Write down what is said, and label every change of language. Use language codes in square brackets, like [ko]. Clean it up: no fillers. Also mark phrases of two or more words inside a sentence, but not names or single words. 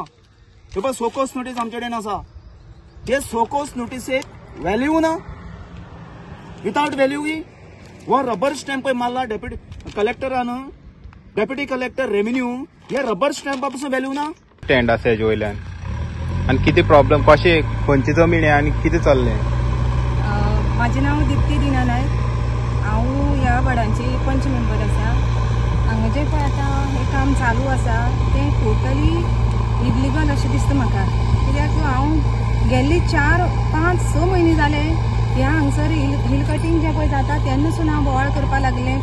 [kok] हे पळय [en] show-cause notice [kok] आमचे कडेन आसा. हे सोकोस नोटीसेक व्हॅल्यू ना. [en] without value [kok] हो [en] rubber stamp [kok] पळय मारला डेप्युटी कलेक्टरान, [en] deputy collector revenue, [kok] हे [en] rubber stamp [kok] पासून व्हॅल्यू ना. स्टँड आसा हेजे वयल्यान आणि किती प्रॉब्लेम, कशें, खंयची जमीन आहे आणि किती चालले? माझे नाव दीप्ती दिना नायक. हांव ह्या वार्डाची पंच मेंबर आसा. हांगा जे पळय आतां हे काम चालू आसा ते [en] totally illegal [kok] अशें दिसता म्हाका. कित्याक हांव गेल्ली 4-5-6 म्हयने जाले ह्या हांगसर [en] hill cutting [kok] जे पळय जाता तेन्नासून हांव बोवाळ करपाक लागलें.